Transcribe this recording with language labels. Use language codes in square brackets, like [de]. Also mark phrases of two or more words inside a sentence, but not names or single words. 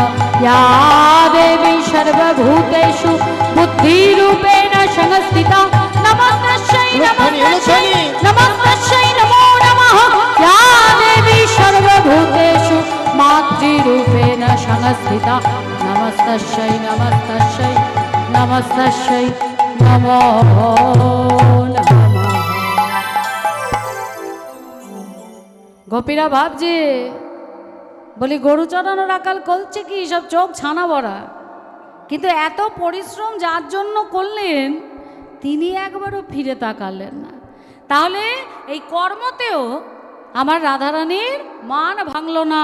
[sa] या देवी सर्वभूतेषु बुद्धिरूपेण संस्थिता नमस्तस्यै नमस्तस्यै नमस्तस्यै नमो नमः। या देवी सर्वभूतेषु मातृरूपेण संस्थिता नमस्तस्यै नमस्तस्यै नमस्तस्यै नमो नमः। [bn] গোপীরা ভাবছে বলি গরু চড়ানোর আকাল করছে কি সব চোখ ছানা ভরা, কিন্তু এত পরিশ্রম যার জন্য করলেন তিনি একবারও ফিরে তাকালেন না। তাহলে এই কর্মতেও আমার রাধারানীর মান ভাঙল না।